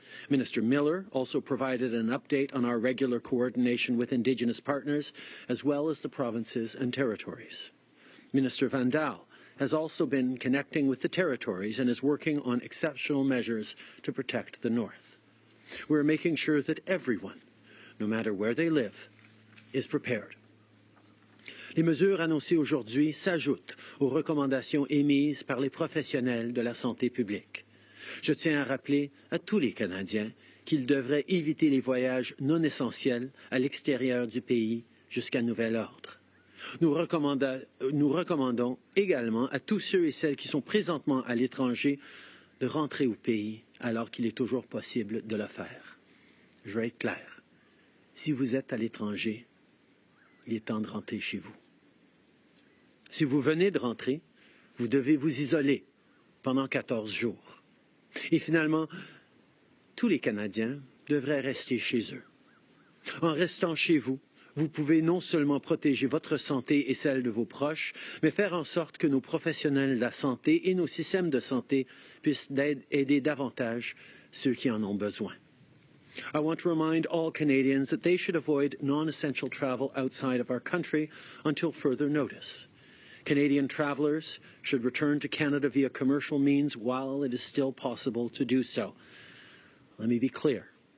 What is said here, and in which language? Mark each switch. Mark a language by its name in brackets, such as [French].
[English] Minister Miller also provided an update on our regular coordination with Indigenous partners, as well as the provinces and territories. Minister Van Daal has also been connecting with the territories and is working on exceptional measures to protect the North. We're making sure that everyone, no matter where they live, is prepared. [French] Les mesures annoncées aujourd'hui s'ajoutent aux recommandations émises par les professionnels de la santé publique. Je tiens à rappeler à tous les Canadiens qu'ils devraient éviter les voyages non essentiels à l'extérieur du pays jusqu'à nouvel ordre. Nous recommandons également à tous ceux et celles qui sont présentement à l'étranger de rentrer au pays alors qu'il est toujours possible de le faire. Je vais être clair. Si vous êtes à l'étranger, il est temps de rentrer chez vous. Si vous venez de rentrer, vous devez vous isoler pendant 14 jours. Et finalement, tous les Canadiens devraient rester chez eux. En restant chez vous, vous pouvez non seulement protéger votre santé et celle de vos proches, mais faire en sorte que nos professionnels de la santé et nos systèmes de santé puissent aider davantage ceux qui en ont besoin. [English] I want to remind all Canadians that they should avoid non-essential travel outside of our country until further notice. Canadian travellers should return to Canada via commercial means while it is still possible to do so. Let me be clear.